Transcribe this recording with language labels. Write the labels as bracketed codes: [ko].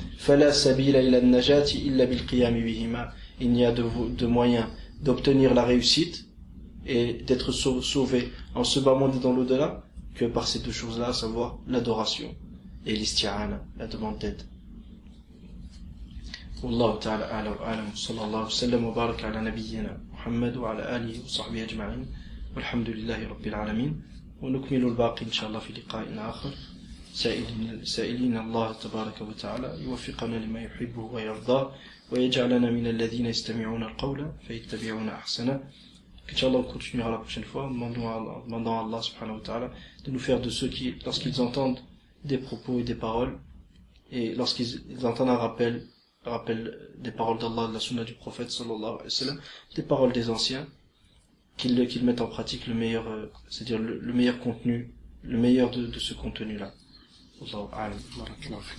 [ar] فَلَا سَبِيلَ إِلَى النَّجَاةِ إِلَّا بِالْقِيَامِ بِهِمَا, [fr] il n'y a de moyen d'obtenir la réussite et d'être sauvé en ce bas monde et dans l'au-delà que par ces deux choses-là, à savoir l'adoration et l'isti'ana, la demande d'aide. [ar] والله تعالى أعلى وأعلم صلى الله وسلم وبارك على نبينا محمد وعلى آله وصحبه أجمعين والحمد لله رب العالمين ونكمل الباقي إن شاء الله في لقاء آخر سائلين الله تبارك وتعالى يوفقنا لما يحبه ويرضاه ويجعلنا من الذين يستمعون القول فيتبعون أحسنه. [fr] Inch'Allah, on continuera la prochaine fois, demandant à Allah subhanahu wa ta'ala de nous faire de ceux qui, lorsqu'ils entendent des propos et des paroles, et lorsqu'ils entendent un rappel des paroles d'Allah, de la sunna du prophète sallallahu alayhi wa sallam, des paroles des anciens, qu'ils mettent en pratique le meilleur, c'est-à-dire le meilleur contenu, le meilleur de ce contenu-là. Wallahu a'lam.